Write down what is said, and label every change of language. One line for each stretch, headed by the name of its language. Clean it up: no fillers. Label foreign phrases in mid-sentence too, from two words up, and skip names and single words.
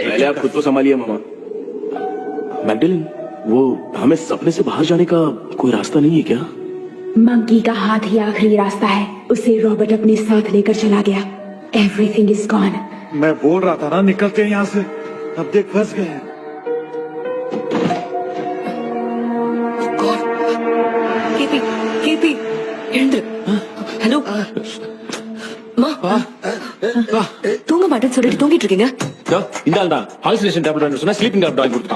Hindi: पहले आप खुद को संभालिए मामा। मैगडेलिन, वो हमें सपने से बाहर जाने का कोई रास्ता नहीं है क्या? मंकी का हाथ ही आखिरी रास्ता है, उसे रॉबर्ट अपने साथ लेकर चला गया।
English: Everything is gone.
Hindi: मैं बोल रहा था ना निकलते हैं यहाँ से, अब देख फंस गए हैं।
Tamil: கேபி எழுந்துரு. ஹலோ தூங்க மாட்டேன்னு சொல்லிட்டு தூங்கிட்டு இருக்கீங்க. இந்த ஆள் தான்
English: hallucination tablet
Tamil: சொன்னா
English: sleeping tablet
Tamil: வாங்கி கொடுத்தான்.